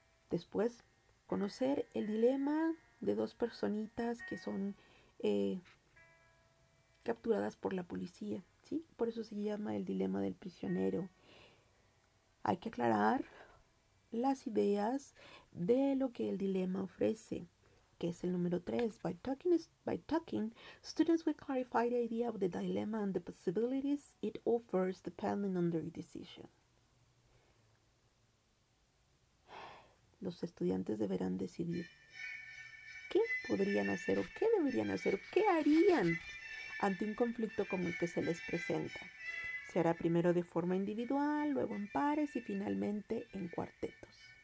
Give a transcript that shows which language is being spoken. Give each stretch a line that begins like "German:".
Spanish: Después, conocer el dilema de dos personitas que son capturadas por la policía, ¿sí? Por eso se llama el dilema del prisionero. Hay que aclarar las ideas de lo que el dilema ofrece, que es el número 3.
English: By talking, students will clarify the idea of the dilemma and the possibilities it offers depending on their decision.
Spanish: Los estudiantes deberán decidir qué podrían hacer o qué deberían hacer o qué harían ante un conflicto como el que se les presenta. Se hará primero de forma individual, luego en pares y finalmente en cuartetos.